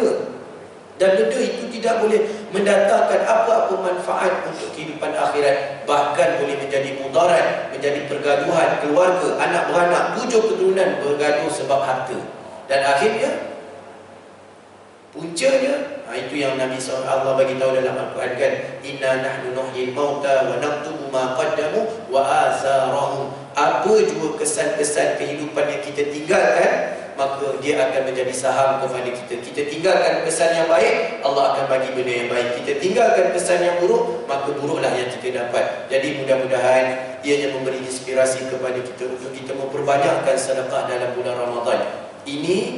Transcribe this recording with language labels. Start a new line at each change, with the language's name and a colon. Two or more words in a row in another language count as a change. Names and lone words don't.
Malay: Dan benda itu tidak boleh mendatangkan apa-apa manfaat untuk kehidupan akhirat. Bahkan boleh menjadi mudarat, menjadi pergaduhan keluarga, anak beranak, 7 keturunan bergaduh sebab harta. Dan akhirnya, puncanya, itu yang Nabi SAW Allah bagi tahu dalam Al-Quran kan,
Arabic: إنا نحن نحيي الموتى ونكتب ما قدموا وآثارهم.
Malay: Apa jua kesan-kesan kehidupan yang kita tinggalkan, maka dia akan menjadi saham kepada kita. Kita tinggalkan kesan yang baik, Allah akan bagi benda yang baik. Kita tinggalkan kesan yang buruk, maka buruklah yang kita dapat. Jadi mudah-mudahan ianya memberi inspirasi kepada kita untuk kita memperbanyakkan sedekah dalam bulan Ramadan ini.